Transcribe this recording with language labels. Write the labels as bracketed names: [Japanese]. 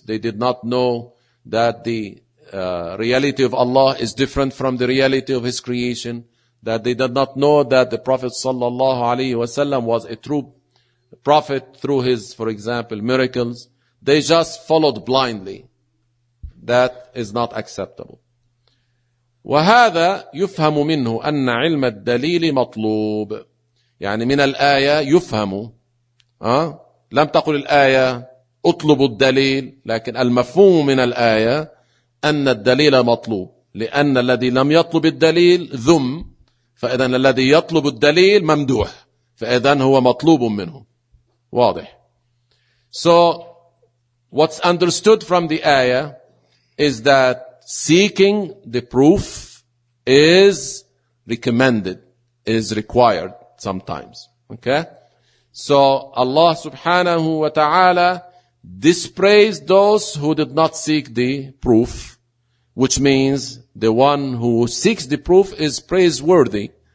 [English] They did not know that the reality of Allah is different from the reality of His creation. That they did not know that the Prophet sallallahu alaihi wasallam was a true prophet through his, for example, miracles. They just followed blindly. That is not acceptable. [Arabic] وهذا يفهم منه أن علم الدليل مطلوب. يعني من الآية يفهم، لم تقل الآية أطلب الدليل، لكن المفهوم من الآية أن الدليل مطلوب، لأن الذي لم يطلب الدليل ذم، فإذا الذي يطلب الدليل ممدوح، فإذا هو مطلوب منه. واضح. [English] So what's understood from the ayah is that seeking the proof is recommended, is required sometimes. Okay? So Allah subhanahu wa ta'ala dispraised those who did not seek the proof, which means the one who seeks the proof is praiseworthy.